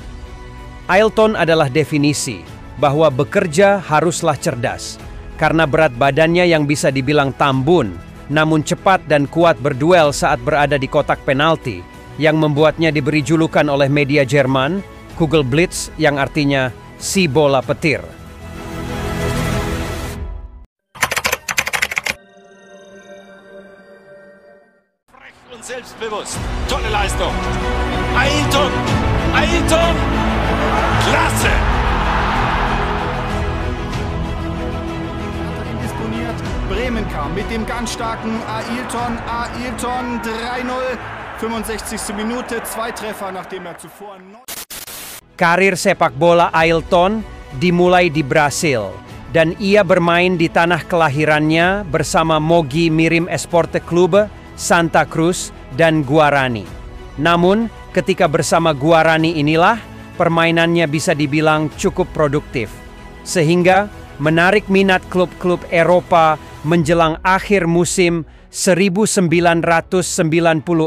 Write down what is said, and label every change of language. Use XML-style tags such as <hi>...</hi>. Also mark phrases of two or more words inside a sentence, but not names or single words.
<id>Ailton adalah definisi bahwa bekerja haruslah cerdas, karena berat badannya yang bisa dibilang tambun, namun cepat dan kuat berduel saat berada di kotak penalti, yang membuatnya diberi julukan oleh media Jerman, Kugelblitz, yang artinya si bola petir.</id> <de>Frech und selbstbewusst. Tolle Leistung. Ailton! Ailton! Klasse! Indisponiert. Bremen kam mit dem ganz starken Ailton. Ailton 3-0. 65. Minute, 2 Treffer, nachdem er zuvor...</de> <id>Karir sepak bola Ailton dimulai di Brasil, dan ia bermain di tanah kelahirannya bersama Mogi Mirim Esporte Clube, Santa Cruz, dan Guarani. Namun, ketika bersama Guarani inilah, permainannya bisa dibilang cukup produktif, sehingga menarik minat klub-klub Eropa menjelang akhir musim 1996-1997.</id>